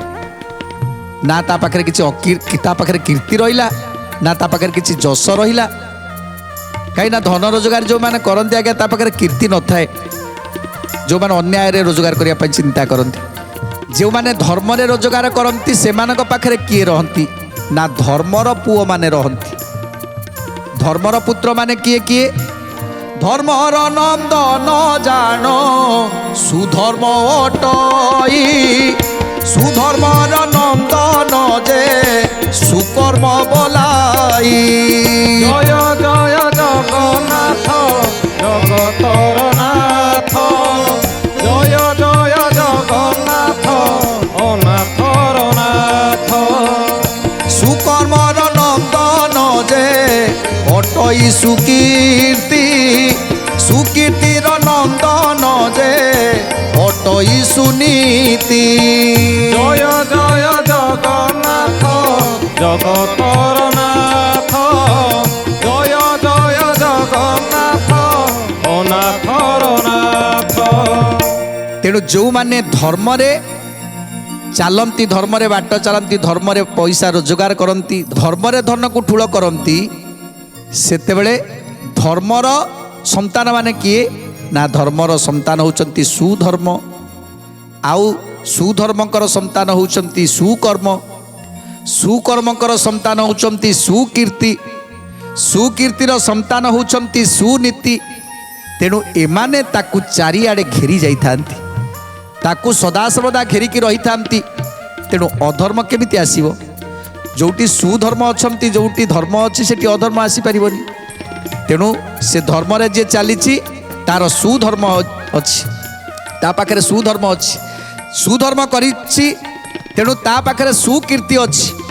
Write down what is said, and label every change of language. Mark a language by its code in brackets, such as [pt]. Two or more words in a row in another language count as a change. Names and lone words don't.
[or] ନା ତା ପାଖରେ କିଛି ତା ପାଖରେ କୀର୍ତ୍ତି ରହିଲା ନା ତା ପାଖରେ କିଛି ଯଶ ରହିଲା କହିଁ ନା ଧନ ରୋଜଗାର ଯୋ ମାନେ କରନ୍ତି ଆଗେ ତା ପାଖରେ କୀର୍ତ୍ତି ନ ଥାଏ ଯୋ ମାନେ ଅନ୍ୟାୟ ରେ ରୋଜଗାର କରିଆ ପଇ ଚିନ୍ତା କରନ୍ତି ଯୋ ମାନେ ଧର୍ମ ରେ ରୋଜଗାର କରନ୍ତି ସେମାନଙ୍କ ପାଖରେ କିଏ ରହନ୍ତି ନା ଧର୍ମର ପୁଅ ମାନେ ରହନ୍ତି ଧର୍ମର ପୁତ୍ର ମାନେ କିଏ କିଏ ଧର୍ମର ନନ୍ଦ ନ ଜାଣ ସୁଧର୍ମ ଅଟଇ ସୁଧର୍ମର ନନ୍ଦ ନ ଯେ ସୁକର୍ମ ବୋଲାଇ ଜୟ ଜୟ ଜଗନ୍ନାଥ ଜଗତର ନାଥ ଜୟ ଜୟ ଜଗନ୍ନାଥ ଅନାଥର ନାଥ। ସୁକର୍ମର ନନ୍ଦନ ଯେ ଅଟଇ ସୁକୀର୍ତ୍ତି ସୁକୀର୍ତ୍ତିର ନନ୍ଦନ ଯେ ଅଟଇ ସୁନୀତି ଜୟ ଜୟ ଜଗନ୍ନାଥ ଜଗତର ନାଥ ଜୟ ଜୟ ଜଗନ୍ନାଥ ଅନାଥର ନାଥ। ତେଣୁ ଯୋ ମାନେ ଧର୍ମ ରେ ଚାଲନ୍ତି ଧର୍ମ ରେ ବାଟ ଚାଲନ୍ତି ଧର୍ମ ରେ ପଇସା ରୋଜଗାର କରନ୍ତି ଧର୍ମ ରେ ଧନ କୁ ଠୁଳ କରନ୍ତି ସେତେବେଳେ ଧର୍ମର ସନ୍ତାନ ମାନେ କିଏ ନା ଧର୍ମର ସନ୍ତାନ ହେଉଛନ୍ତି ସୁଧର୍ମ ଆଉ ସୁଧର୍ମଙ୍କର ସନ୍ତାନ ହେଉଛନ୍ତି ସୁକର୍ମ ସୁକର୍ମଙ୍କର ସନ୍ତାନ ହେଉଛନ୍ତି ସୁକୀର୍ତ୍ତି ସୁକୀର୍ତ୍ତିର ସନ୍ତାନ ହେଉଛନ୍ତି ସୁନୀତି ତେଣୁ ଏମାନେ ତାକୁ ଚାରିଆଡେ ଘେରି ଯାଇଥାନ୍ତି ତାକୁ ସଦାସର୍ବଦା ଘେରିକି ରହି ଥାନ୍ତି ତେଣୁ ଅଧର୍ମ କେମିତି ଆସିବ ଯେଉଁଠି ସୁଧର୍ମ ଅଛନ୍ତି ଯେଉଁଠି ଧର୍ମ ଅଛି ସେଠି ଅଧର୍ମ ଆସି ପାରିବନି ତେଣୁ ସେ ଧର୍ମ ରେ ଯେ ଚାଲିଛି ତାର ସୁଧର୍ମ ଅଛି ତା ପାଖରେ ସୁଧର୍ମ ଅଛି ସୁଧର୍ମ କରିଛି ତେଣୁ ତା ପାଖରେ ସୁକୀର୍ତ୍ତି ଅଛି